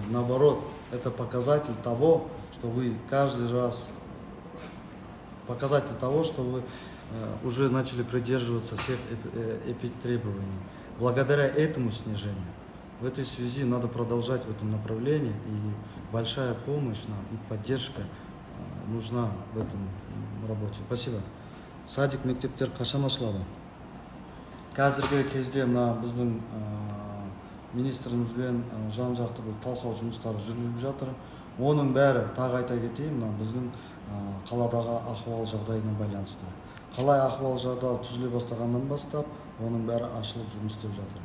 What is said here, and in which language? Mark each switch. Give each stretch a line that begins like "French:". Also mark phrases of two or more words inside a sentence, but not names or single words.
Russian: Наоборот, это показатель того, что вы каждый раз, показатель того, что вы уже начали придерживаться всех требований. Благодаря этому снижению, в этой связи надо продолжать в этом направлении, и большая помощь нам и поддержка нужна в этом работе.
Kazakh: Спасибо. Садик мектептер қашан ашылады? Қазіргі кезде мына біздің министрімізбен жан-жақты талқылау жұмыстары жүргізіліп жатыр. Оның бәрі, тағы айта кетейін, мына біздің қаладағы ахуал жағдайына байланысты. Қалай ахуал жағдай түзіле бастағаннан бастап, оның бәрі ашылып жұмыс істеп жатыр.